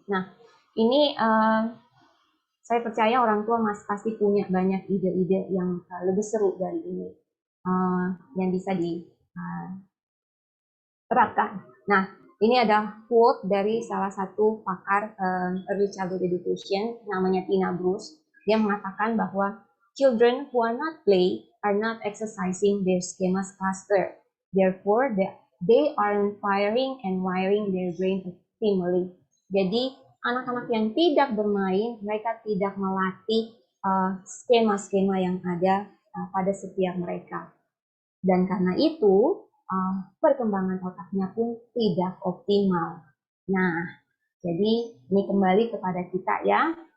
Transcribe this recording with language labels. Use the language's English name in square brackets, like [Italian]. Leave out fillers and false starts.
[Indonesian] Nah, ini saya percaya orang tua pasti punya banyak ide-ide yang lebih seru dari ini yang bisa diterapkan. Nah, ini ada quote dari salah satu pakar early childhood education, namanya Tina Bruce. Dia mengatakan bahwa [English] children who are not play are not exercising their schemas faster. Therefore, they aren't firing and wiring their brain optimally. [Indonesian] Jadi, anak-anak yang tidak bermain, mereka tidak melatih skema-skema yang ada pada setiap mereka. Dan karena itu, perkembangan otaknya pun tidak optimal. Nah, jadi ini kembali kepada kita ya.